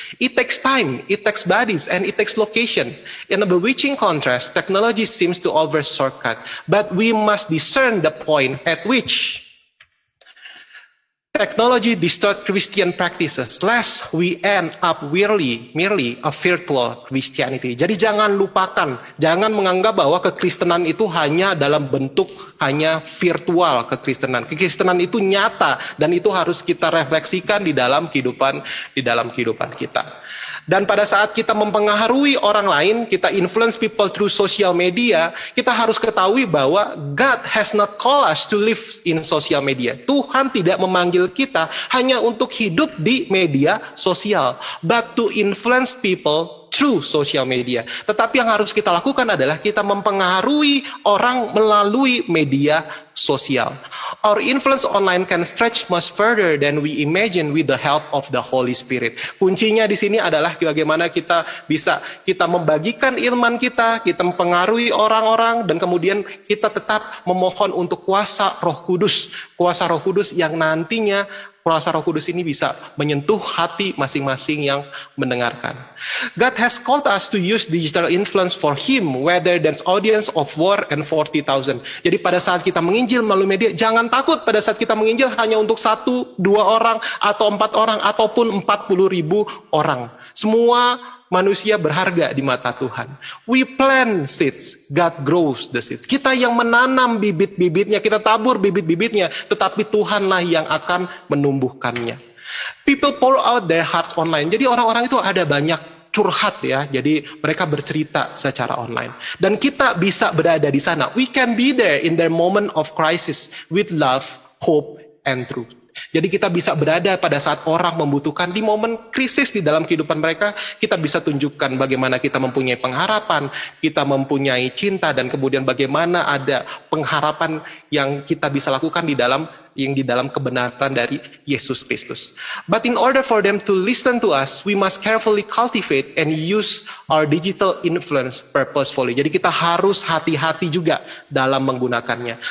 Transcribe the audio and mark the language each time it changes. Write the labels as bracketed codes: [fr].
[en] It takes time, it takes bodies, and it takes location. In a bewitching contrast, technology seems to offer shortcut, but we must discern the point at which technology distorts Christian practices, lest we end up merely a virtual Christianity. [id] Jadi jangan lupakan, jangan menganggap bahwa kekristenan itu hanya dalam bentuk hanya virtual kekristenan. Kekristenan itu nyata dan itu harus kita refleksikan di dalam kehidupan kita. Dan pada saat kita mempengaruhi orang lain, kita [en] influence people through social media, [id] kita harus ketahui bahwa [en] God has not called us to live in social media. [id] Tuhan tidak memanggil kita hanya untuk hidup di media sosial, [en] but to influence people through social media. [id] Tetapi yang harus kita lakukan adalah kita mempengaruhi orang melalui media sosial. [en] Our influence online can stretch much further than we imagine with the help of the Holy Spirit. [id] Kuncinya di sini adalah bagaimana kita membagikan ilmu kita mempengaruhi orang-orang, dan kemudian kita tetap memohon untuk kuasa Roh Kudus yang nantinya kuasa Roh Kudus ini bisa menyentuh hati masing-masing yang mendengarkan. [en] God has called us to use digital influence for Him, whether that's audience of 1 and 40,000. [id] Jadi pada saat kita menginjil melalui media, jangan takut pada saat kita menginjil hanya untuk 1, 2 orang, atau 4 orang, ataupun 40,000 orang. Semua manusia berharga di mata Tuhan. [en] We plant seeds, God grows the seeds. [id] Kita yang menanam bibit-bibitnya, kita tabur bibit-bibitnya, tetapi Tuhanlah yang akan menumbuhkannya. [en] People pour out their hearts online. [id] Jadi orang-orang itu ada banyak curhat ya. Jadi mereka bercerita secara online. Dan kita bisa berada di sana. [en] We can be there in their moment of crisis with love, hope, and truth. [id] Jadi kita bisa berada pada saat orang membutuhkan, di momen krisis di dalam kehidupan mereka, kita bisa tunjukkan bagaimana kita mempunyai pengharapan, kita mempunyai cinta, dan kemudian bagaimana ada pengharapan yang kita bisa lakukan di dalam kebenaran dari Yesus Kristus. [en] But in order for them to listen to us, we must carefully cultivate and use our digital influence purposefully. [id] Jadi kita harus hati-hati juga dalam menggunakannya.